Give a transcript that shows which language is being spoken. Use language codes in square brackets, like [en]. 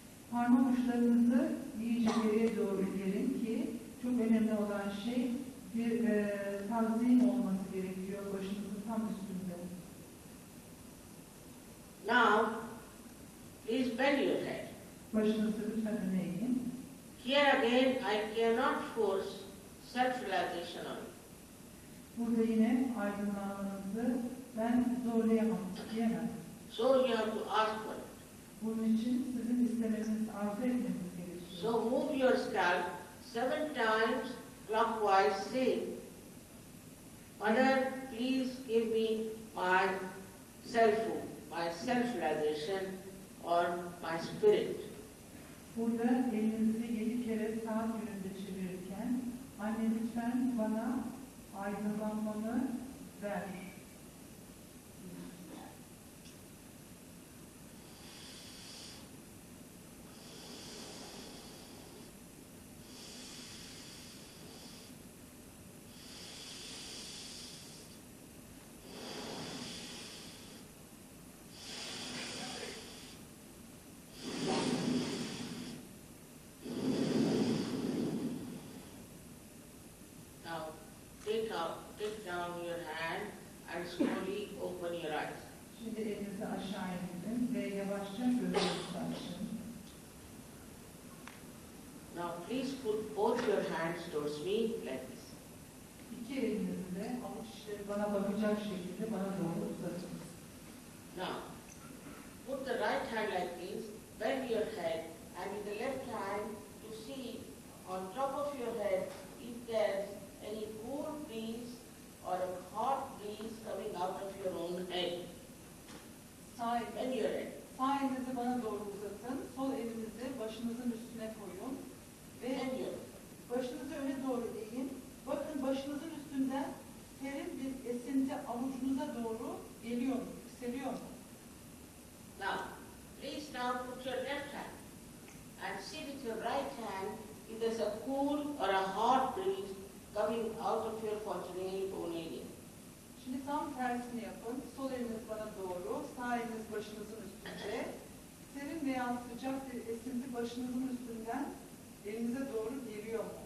[tr] Parmak uçlarınızı iyice geriye doğru gerin ki çok önemli olan şey bir tanzim olması gerekiyor başınızın tam üstünde. [en] Now, please bend your head. [tr] Başınızı lütfen öne eğin. [en] Here again, I cannot force self-realization on you. [tr] Burada yine aydınlanmanızı ben zorlayamam, diyemem. [en] So you have to ask for it. [tr] Bunun için sizin istemeniz, arzu etmeniz gerekiyor. [en] So move your scalp 7 times clockwise, say, Mother, please give me my self-hood, my self-realization or my spirit. [tr] Burada elinizi 7 kere saat yönünde çevirirken, anne lütfen bana aydınlanmamı ver. [en] Now, take down your hand and slowly open your eyes. [tr] Şimdi elinizi aşağı indirin ve yavaşça gözlerinizi açın. [en] Now, please put both your hands towards me like this. [tr] İki elinizi de avuç içleri bana bakacak şekilde bana doğru uzatın. [en] Now, put the right hand like this, bend your head, and with the left hand to see on top of your head if there's any cool breeze or a hot breeze coming out of your own head. [tr] Sağ, [en] Bend your head. [tr] sağ elinizi bana doğru uzatın. Sol elinizi başınızın üstüne koyun. Ve [en] Bend your head. [tr] başınızı öne doğru eğin. Bakın başınızın üstünden serin bir esinti avucunuza doğru geliyor mu? Yükseliyor mu? [en] Now, please now put your left hand and see with your right hand if there's a cool or a hot breeze coming out of your fontanelle bone area. [tr] Şimdi tam tersini yapın. Sol eliniz bana doğru, sağ eliniz başınızın üstünde. Serin veya sıcak bir esinti başınızın üstünden elinize doğru geliyor mu?